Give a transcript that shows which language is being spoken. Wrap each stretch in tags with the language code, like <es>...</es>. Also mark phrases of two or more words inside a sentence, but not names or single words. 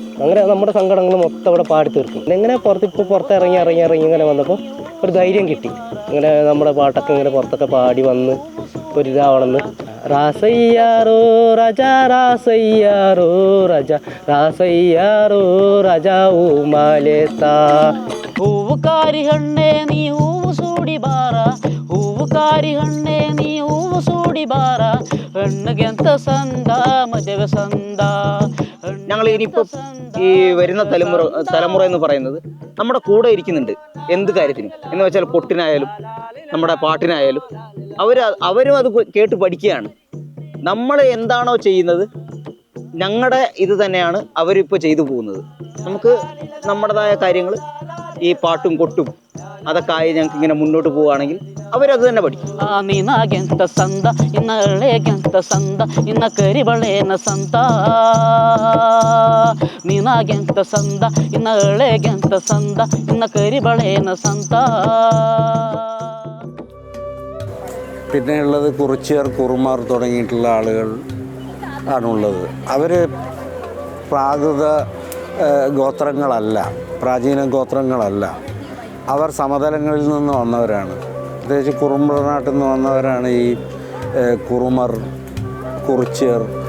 <ml>അങ്ങനെ നമ്മുടെ സങ്കടങ്ങൾ മൊത്തം അവിടെ പാടി തീർക്കും. ഇങ്ങനെ പുറത്തിറങ്ങി ഇങ്ങനെ വന്നപ്പോൾ ഒരു ധൈര്യം കിട്ടി. ഇങ്ങനെ നമ്മുടെ പാട്ടൊക്കെ ഇങ്ങനെ പുറത്തൊക്കെ പാടി വന്ന് ഒരു ഇതാവണമെന്ന്. രാസയ്യാറോ രാജ രാസയ്യാറോ രാജ രാസയ്യാറോ രാജ ഊമാലേത്താ</ml> <kn>ಹೂವುಕಾರಿ ಹಣ್ಣೆ ನೀ ಹೂವು ಸೂಡಿ ಬಾರ, ಹೂವುಕಾರಿ ಹಣ್ಣೆ ನೀ ಹೂವು ಸೂಡಿ ಬಾರ, ಹೆಣ್ಣಿಗೆಂತ ಸಂದ ಮದುವೆ ಸಂದ.</kn> <ml>ഞങ്ങൾ ഇനിയിപ്പോൾ ഈ വരുന്ന തലമുറ എന്ന് പറയുന്നത് നമ്മുടെ കൂടെ ഇരിക്കുന്നുണ്ട് എന്ത് കാര്യത്തിനും. എന്ന് വെച്ചാൽ പൊട്ടിനായാലും നമ്മുടെ പാട്ടിനായാലും അവരും അത് കേട്ട് പഠിക്കുകയാണ്. നമ്മൾ എന്താണോ ചെയ്യുന്നത് ഞങ്ങളുടെ ഇത് തന്നെയാണ് അവരിപ്പോൾ ചെയ്തു പോകുന്നത്. നമുക്ക് നമ്മുടേതായ കാര്യങ്ങൾ ഈ പാട്ടും കൊട്ടും അതൊക്കെ ആയി ഞങ്ങൾക്ക് ഇങ്ങനെ മുന്നോട്ട് പോവുകയാണെങ്കിൽ അവരത് തന്നെ പഠിക്കും.</ml> <kn>ನೀನಾಗೆಂತ ಸಂದ ಇನ್ನ ಎಳೆಗೆಂತ ಸಂದ ಇನ್ನ ಕರಿಬಳೇನ ಸಂತ, ನೀನಾಗೆಂತ ಸಂದ ಇನ್ನ ಎಳೆಗೆಂತ ಸಂದ ಇನ್ನ ಕರಿಬಳೇನ ಸಂತ.</kn> <ml>പിന്നെയുള്ളത് കുറിച്യർ, കുറുമാർ തുടങ്ങിയിട്ടുള്ള ആളുകൾ ആണുള്ളത്. അവർ പ്രാകൃത ഗോത്രങ്ങളല്ല, പ്രാചീന ഗോത്രങ്ങളല്ല. അവർ സമതലങ്ങളിൽ നിന്ന് വന്നവരാണ്. പ്രത്യേകിച്ച് കുറുമ്പ്രനാട്ടിൽ നിന്ന് വന്നവരാണ് ഈ കുറുമർ, കുറിച്യർ.</ml>